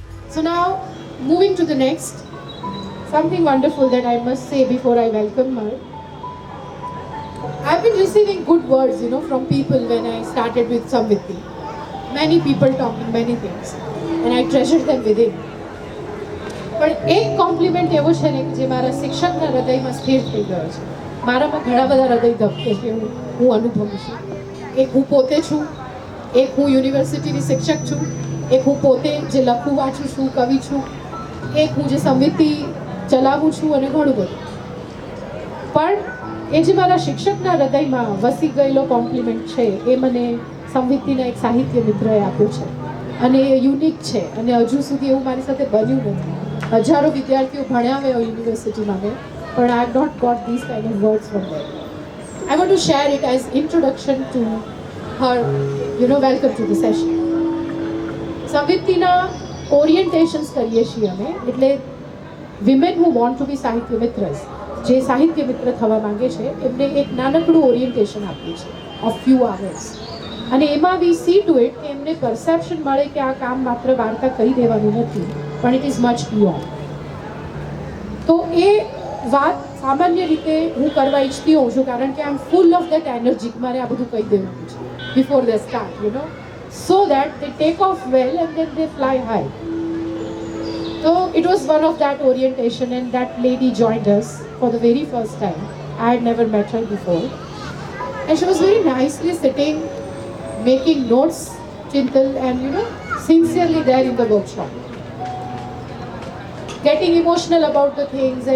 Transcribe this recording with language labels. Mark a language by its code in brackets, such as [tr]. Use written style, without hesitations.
[en] So now, moving to the next, something wonderful that I must say before I welcome her. I've been receiving good words, from people when I started with Samviti. Many people talking many things, and I treasured them within. [gu] પણ એક compliment એવો છે ને કે જે મારા શિક્ષકના હૃદયમાં સ્થિર થઈ ગયો છે. મારામાં ઘણા બધા હૃદય ધબકે છે એવું હું અનુભવું છું. એક હું પોતે છું, એક હું યુનિવર્સિટીની શિક્ષક છું, એક હું પોતે જે લખું વાંચું છું, કવિ છું, એક હું જે સમિતિ ચલાવું છું અને ઘણું બધું. પણ એ જે મારા શિક્ષકના હૃદયમાં વસી ગયેલો કોમ્પ્લિમેન્ટ છે એ મને સંવિતિના એક સાહિત્ય મિત્રએ આપ્યો છે અને એ યુનિક છે અને હજુ સુધી એવું મારી સાથે બન્યું નથી. હજારો વિદ્યાર્થીઓ ભણ્યા હોય યુનિવર્સિટીમાં મેં, પણ [en] I have not got this kind of words from them. I want to share it as introduction to her, welcome to the session. [gu] સંવિતિના ઓરિએન્ટેશન્સ કરીએ છીએ અમે, એટલે women [en] who want to be [gu] સાહિત્ય મિત્રસ, જે સાહિત્ય મિત્ર થવા માંગે છે એમને એક નાનકડું ઓરિએન્ટેશન આપ્યું છે [en] Of few hours. [gu] અને એમાં [en] we see to it [gu] કે એમને પરસેપ્શન મળે કે આ કામ માત્ર વાર્તા કહી દેવાનું નથી, પણ [en] It is much beyond. [gu] તો એ વાત સામાન્ય રીતે હું કરવા ઈચ્છતી હોઉં છું, કારણ કે [en] I am full of that energy. [gu] મારે આ બધું કહી દેવાનું છે [en] Before the start, so that they take off well and then they fly high. So it was one of that orientation, and that lady joined us for the very first time. I had never met her before, and she was very nicely sitting, making notes, Chintal, and sincerely there in the workshop, getting emotional about the things.